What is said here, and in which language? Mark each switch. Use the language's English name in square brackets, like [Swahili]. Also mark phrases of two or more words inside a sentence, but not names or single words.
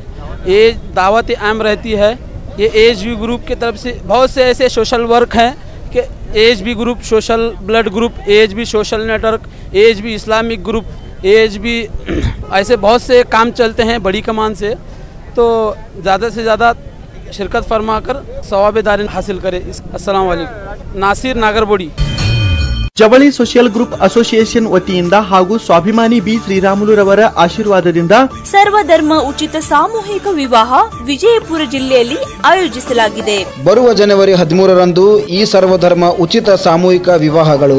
[Hindi] ये दावत आम रहती है। ये AHB ग्रुप की तरफ से बहुत से ऐसे [English] social work [Hindi] हैं कि AHB ग्रुप [English] social blood group, [Hindi] AHB [English] social network, [Hindi] AHB [English] Islamic group, [Hindi] AHB ऐसे बहुत से काम चलते हैं बड़ी कमान से। तो ज़्यादा से ज़्यादा शिरकत फरमा कर सवाबेदारी हासिल करें। [Arabic] السلام عليكم. नासिर नागरबोड़ी। [Kannada] ಜವಳಿ ಸೋಷಿಯಲ್ ಗ್ರೂಪ್ ಅಸೋಸಿಯೇಷನ್ ವತಿಯಿಂದ ಹಾಗೂ ಸ್ವಾಭಿಮಾನಿ ಬಿ ಶ್ರೀರಾಮುಲುರವರ ಆಶೀರ್ವಾದದಿಂದ ಸರ್ವಧರ್ಮ ಉಚಿತ ಸಾಮೂಹಿಕ ವಿವಾಹ ವಿಜಯಪುರ ಜಿಲ್ಲೆಯಲ್ಲಿ ಆಯೋಜಿಸಲಾಗಿದೆ। ಬರುವ ಜನವರಿ 13ರಂದು ಈ ಸರ್ವಧರ್ಮ ಉಚಿತ ಸಾಮೂಹಿಕ ವಿವಾಹಗಳು